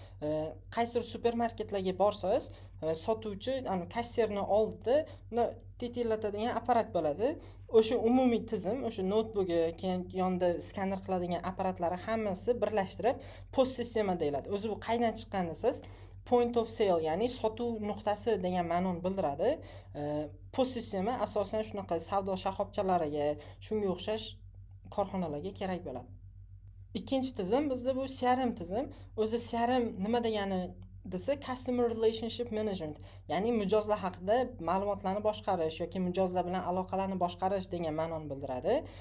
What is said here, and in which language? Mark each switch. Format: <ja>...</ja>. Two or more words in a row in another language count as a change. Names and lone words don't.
<uz>Qaysi supermarketlarga borsangiz, sotuvchi kassirni oldida titillatadigan apparat bo'ladi. O'sha umumiy tizim, o'sha noutbugi, keyin yonida skaner qiladigan apparatlari hammasi birlashtirib post sistema deyiladi. O'zi bu qaydan chiqqan desiz,</uz> <en>point of sale,</en> <uz>ya'ni sotuv nuqtasi degan ma'noni bildiradi. Post sistema asosan shunaqa savdo shoxobchalariga, shunga o'xshash korxonalarga kerak bo'ladi. Ikkinchi tizim bizda bu CRM tizim. O'zi CRM nima degani desa,</uz> <en>Customer Relationship Management,</en> <uz>ya'ni mijozlar haqida ma'lumotlarni boshqarish yoki mijozlar bilan aloqalarni boshqarish degan ma'noni bildiradi.</uz>